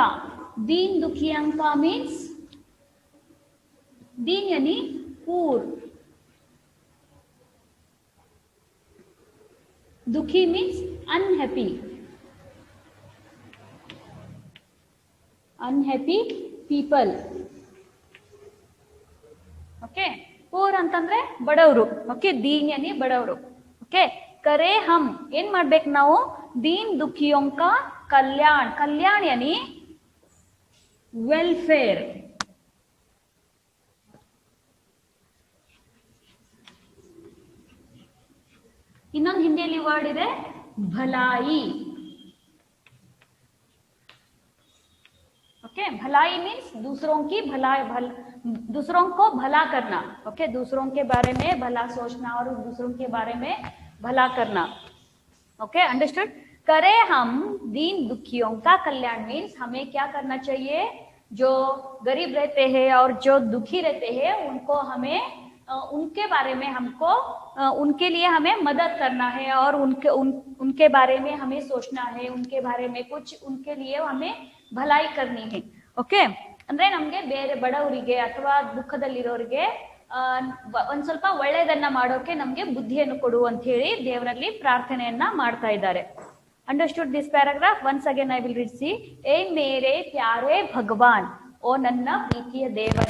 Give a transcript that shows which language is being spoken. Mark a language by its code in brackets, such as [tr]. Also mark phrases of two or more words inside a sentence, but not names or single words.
[hi] दीन दुखियों का मीन्स दीन यानी पूर, दुखी मीन्स [en] unhappy, unhappy people. Okay, poor [kn] ಅಂತಂದ್ರೆ ಬಡವರು. ಓಕೆ, [hi] दीन यानी [kn] ಬಡವರು. ಓಕೆ, [hi] करे हम [kn] ಏನ್ ಮಾಡ್ಬೇಕು ನಾವು? [hi] दीन दुखियों का कल्याण. कल्याण यानी वेलफेयर. [kn] ಇನ್ನೊಂದು ಹಿಂದಿಯಲ್ಲಿ ವರ್ಡ್ ಇದೆ ಭलाई. [hi] ओके, भलाई मीन्स दूसरों की भलाई, दूसरों को भला करना. ओके, दूसरों के बारे में भला सोचना और दूसरों के बारे में भला करना. [en] Okay, understood? [hi] करे हम दीन दुखियों का कल्याण मीन्स हमें क्या करना चाहिए? जो गरीब रहते हैं और जो दुखी रहते हैं उनको हमें उनके बारे में हमको उनके लिए हमें मदद करना है और उनके बारे में हमें सोचना है, उनके बारे में कुछ उनके लिए हमें भलाई करनी है. ओके, [kn] ಅಂದ್ರೆ ನಮಗೆ ಬೇರೆ ಬಡವರಿಗೆ ಅಥವಾ ದುಃಖದಲ್ಲಿರೋರಿಗೆ ಒಂದ್ ಸ್ವಲ್ಪ ಒಳ್ಳೇದನ್ನ ಮಾಡೋಕೆ ನಮ್ಗೆ ಬುದ್ಧಿಯನ್ನು ಕೊಡು ಅಂತ ಹೇಳಿ ದೇವರಲ್ಲಿ ಪ್ರಾರ್ಥನೆಯನ್ನ ಮಾಡ್ತಾ ಇದ್ದಾರೆ. [en] Understood this paragraph? Once again I will read. [kn] ಸಿ [hi] ए मेरे प्यारे भगवान, [kn] ಓ ನನ್ನ ಪ್ರೀತಿಯ ದೇವರೇ.